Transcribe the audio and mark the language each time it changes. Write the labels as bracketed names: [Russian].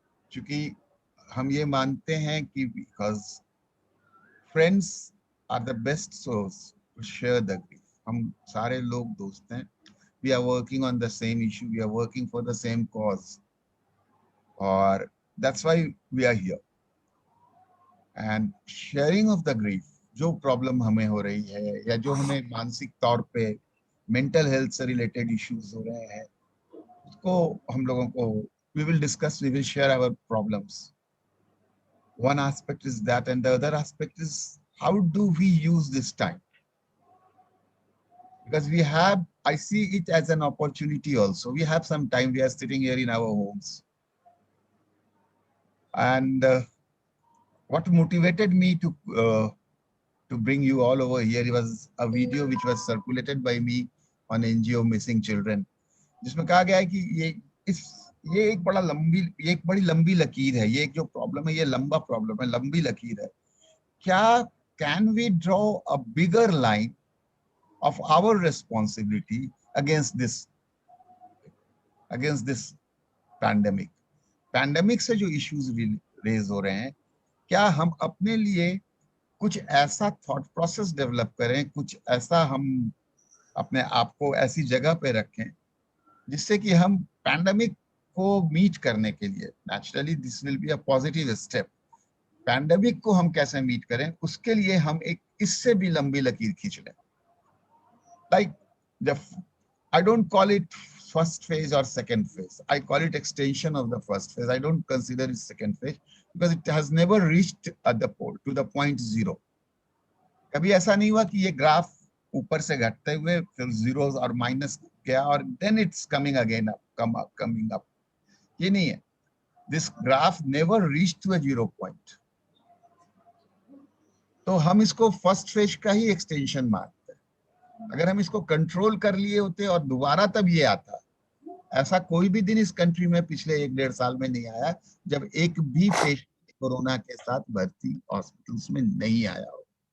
[Hindi] क्योंकि हम ये मानते हैं कि [English] because friends are the best source to share the grief. [Hindi] हम सारे लोग दोस्त हैं. [English] We are working on the same issue. We are working for the same cause. Or that's why we are here. And sharing of the grief, [Hindi] जो problem हमें हो रही है या जो हमें मानसिक तौर पे मेंटल हेल्थ से रिलेटेड इश्यूज हो रहे हैं, उसको हम लोगों को [English] we will discuss, we will share our problems. One aspect is that, and the other aspect is how do we use this time? Because I see it as an opportunity also. We have some time, we are sitting here in our homes. And what motivated me to bring you all over here was a video which was circulated by me on NGO Missing Children, [Hindi] जिसमें कहा गया है कि ये एक बड़ी लंबी लकीर है. ये एक जो प्रॉब्लम है, ये लंबा प्रॉब्लम है, लंबी लकीर है. [English] क्या can we draw a bigger line of our responsibility against this pandemic? [Hindi] Pandemic से जो इश्यूज रेज हो रहे हैं, क्या हम अपने लिए कुछ ऐसा थॉट प्रोसेस डेवलप करें, कुछ ऐसा हम अपने आप को ऐसी जगह पे रखें जिससे कि हम पैंडेमिक को मीट करने के लिए, [English] naturally this will be a positive step, [Hindi] pandemic को हम कैसे मीट करें, उसके लिए हम एक इससे भी लंबी लकीर खींच लें. [English] Like I don't call it first phase or second phase. I call it extension of the first phase. I don't consider it second phase because it has never reached at the pole to the point zero. [Hindi] कभी ऐसा नहीं हुआ कि ये graph ऊपर से घटते हुए फिर जीरोस और माइनस गया और [English] then it's coming again up, coming up. [Hindi] ये नहीं है. [English] This graph never reached to a zero point. [Hindi] तो हम इसको फर्स्ट फेज का ही एक्सटेंशन मानते हैं. अगर हम इसको कंट्रोल कर लिए होते और दोबारा तब ये आता, ऐसा कोई भी दिन इस कंट्री में पिछले 1-1.5 साल में नहीं आया जब एक भी पेशेंट कोरोना के साथ भर्ती हॉस्पिटल्स में नहीं आया हो.